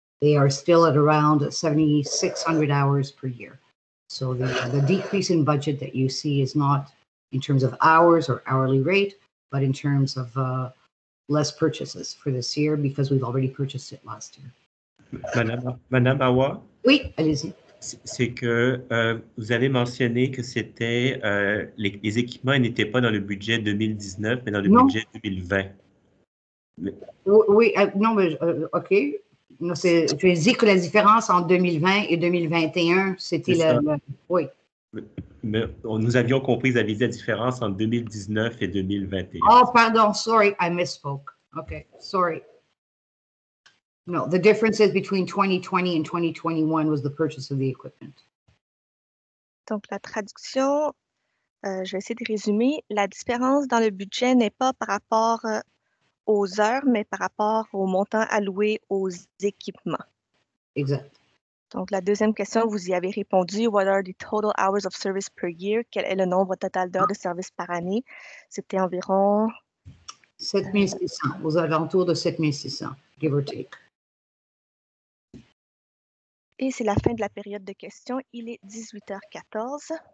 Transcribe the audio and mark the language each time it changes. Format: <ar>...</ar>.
<en>They are still at around 7,600 hours per year. So the decrease in budget that you see is not in terms of hours or hourly rate, but in terms of less purchases for this year because we've already purchased it last year.</en> <fr>Madame Awa? Oui, allez-y. C'est que vous avez mentionné que c'était les équipements n'étaient pas dans le budget 2019, mais dans le budget 2020. Oui, non, mais OK. Non, je dis que la différence entre 2020 et 2021, c'était oui. Mais nous avions compris, vous avez dit la différence entre 2019 et 2021.</fr> <en>Oh, pardon, sorry, I misspoke. Okay, sorry. No, the differences between 2020 and 2021 was the purchase of the equipment.</en> <fr>Donc, la traduction, je vais essayer de résumer. La différence dans le budget n'est pas par rapport aux heures, mais par rapport au montant alloué aux équipements. Exact. Donc, la deuxième question, vous y avez répondu.</fr> <en>What are the total hours of service per year?</en> <fr>Quel est le nombre total d'heures de service par année? C'était environ 7600, aux alentours de 7600,</fr> <en>give or take.</en> <fr>Et c'est la fin de la période de questions. Il est 18h14.</fr>